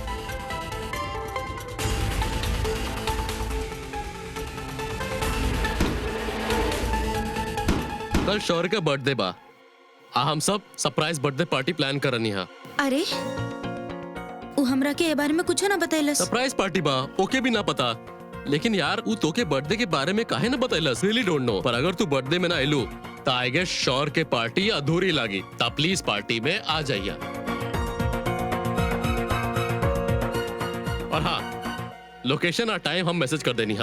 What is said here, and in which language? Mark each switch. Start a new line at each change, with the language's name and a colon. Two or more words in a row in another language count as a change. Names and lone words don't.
Bhojpuri: कल शौर्य का बर्थडे बा. हम सब
English: surprise birthday party plan
Bhojpuri: करनी है. अरे उ हमरा के ए बारे में कुछ ना बतैलस.
English: surprise party
Bhojpuri: बा, ओके भी ना पता. लेकिन यार वो तोके बर्थडे के बारे में काहे ना बतैलस,
English: Really don't know.
Bhojpuri: पर अगर तू बर्थडे में ना आइलू तो
English: I guess
Bhojpuri: शौर्य के पार्टी अधूरी लागी. ता प्लीज पार्टी में आ जाइए. और हाँ, लोकेशन और टाइम हम मैसेज कर देनी.